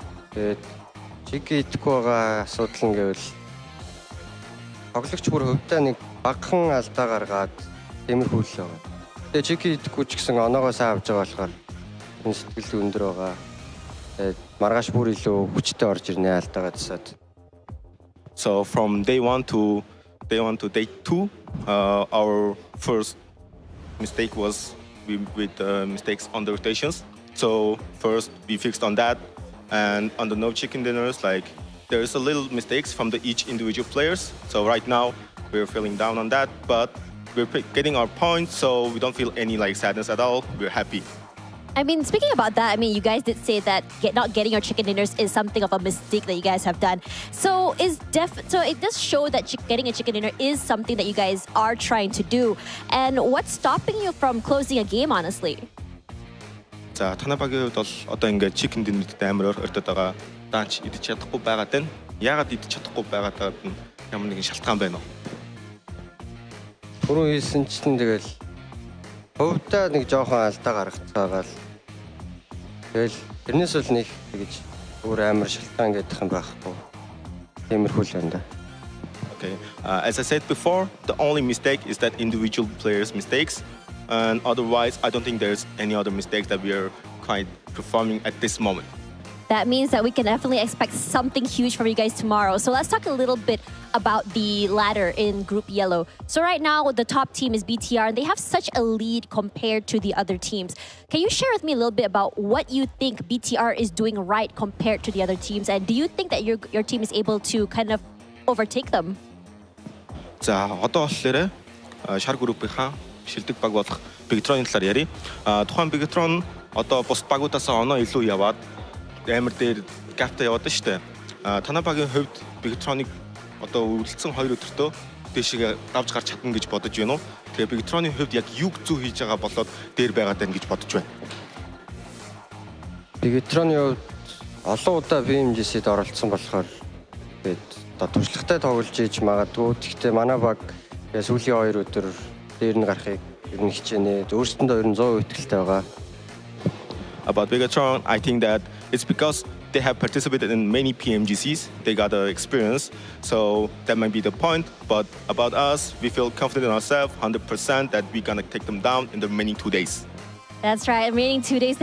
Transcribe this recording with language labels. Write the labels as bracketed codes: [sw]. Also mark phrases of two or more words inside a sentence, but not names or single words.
[mn] Тэгээд chicken идэхгүй байгаа асуудал нь гэвэл тоглогч бүр хувьдаа нэг багахан алдаа гаргаад тиймэрхүү л байгаа. Тэгээ chicken идэхгүй ч гэсэн оноогоо сайн авч байгаа болохоор энэ сэтгэл өндөр байгаа. Маргааш бүр илүү хүчтэй орж ирнэ алдаагаа засаад. [en] So from day 1 to day 2, our first mistake was with mistakes on the rotations. So first we fixed on that, and on the no chicken dinners, like there's a little mistakes from each individual players. So right now we're feeling down on that, but we're getting our points, so we don't feel any like sadness at all. We're happy. I mean, speaking about that, I mean, you guys did say that not getting your chicken dinners is something of a mistake that you guys have done. So so it does show that getting a chicken dinner is something that you guys are trying to do. And what's stopping you from closing a game, honestly? [mn] За, танай багийн хувьд бол одоо ингээд [en] chicken dinner- [mn] д амар өртөд байгаа. Даанч идэж чадахгүй байгаад байна. Яагаад идэж чадахгүй байгаад нь ямар нэгэн шалтгаан байна уу? Түрүү хэлсэн чинь тэгэл хувьдаа нэг жоохон алдаа гаргацаагаал. Тэгэл тэрнээс бол нэг тэгэж өөр амар шалтгаан гэдэг юм байхгүй. Тиймэрхүү л байна да. [en] Okay. As I said before, the only mistake is that individual players' mistakes. And otherwise, I don't think there's any other mistakes that we are quite performing at this moment. That means that we can definitely expect something huge from you guys tomorrow. So let's talk a little bit about the ladder in Group Yellow. So right now, the top team is BTR, and they have such a lead compared to the other teams. Can you share with me a little bit about what you think BTR is doing right compared to the other teams? And do you think that your team is able to kind of overtake them? [mn] За, одоо болохоор шар группийнхаа шилдэг баг болох Bigetron-ийн талаар ярив. Тухайн Bigetron одоо бус багуудаас оноо илүү яваад амар дээр гапта яваад шүү дээ. Танай багийн хувьд Bigetron-ыг одоо үргэлжлсэн 2 өдөртөө дэшигээ давж гарч чадна гэж бодож байна уу? Тэгээ Bigetron-ийн хувьд яг юу зүг хийж байгаа болоод дээр байгаад байна гэж бодож байна. Bigetron-ийн хувьд олон удаа PMGC-д оролцсон болохоор тэгээд одоо туршлагатай тоглож иж магадгүй. Гэхдээ манай баг сүүлийн 2 өдөр дээр нь гарахыг ер нь хичээнэ. Өөрсдөндөө ер нь 100% итгэлтэй байгаа. [en] About Bigetron, I think that it's because they have participated in many PMGCs. They got the experience, so that might be the point. But about us, we feel confident in ourselves, 100% that we're gonna take them down in the remaining 2 days. That's right. Remaining 2 days.